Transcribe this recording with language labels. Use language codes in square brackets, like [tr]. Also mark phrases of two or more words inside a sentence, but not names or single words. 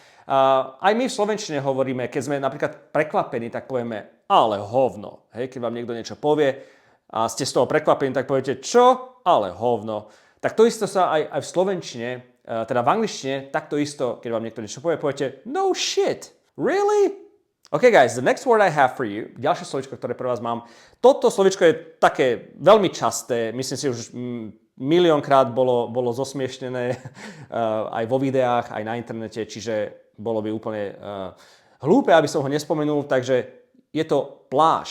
[sk] Aj my v slovenčine hovoríme, keď sme napríklad prekvapení, tak povieme ale hovno. Hej, keď vám niekto niečo povie a ste z toho prekvapení, tak poviete čo? Ale hovno. Tak to isté sa aj v slovenčine teda v angličtine takto isto, keď vám niekto niečo povie, poviete [en] no shit, really? OK guys, the next word I have for you, [sk] ďalšie slovičko, ktoré pre vás mám, toto slovičko je také veľmi časté, myslím si už miliónkrát bolo zosmiešnené aj vo videách, aj na internete, čiže bolo by úplne hlúpe, aby som ho nespomenul, takže je to pláž.